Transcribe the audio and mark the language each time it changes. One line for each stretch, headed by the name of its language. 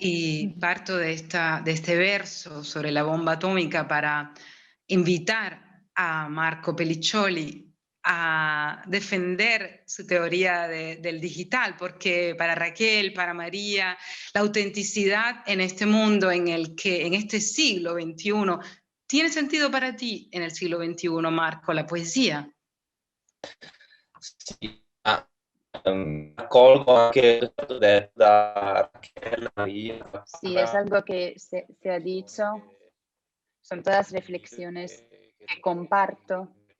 Spanish: Y parto de este verso sobre la bomba atómica para invitar a Marco Pelliccioli a defender su teoría del digital, porque para Raquel, para María, la autenticidad en este mundo en este siglo XXI, ¿tiene sentido para ti en el siglo XXI, Marco, la poesía?
Italian: Sì, accolgo anche quanto detto da Raquel, María.
Spanish: Sí, es algo que se ha dicho, son todas reflexiones que comparto.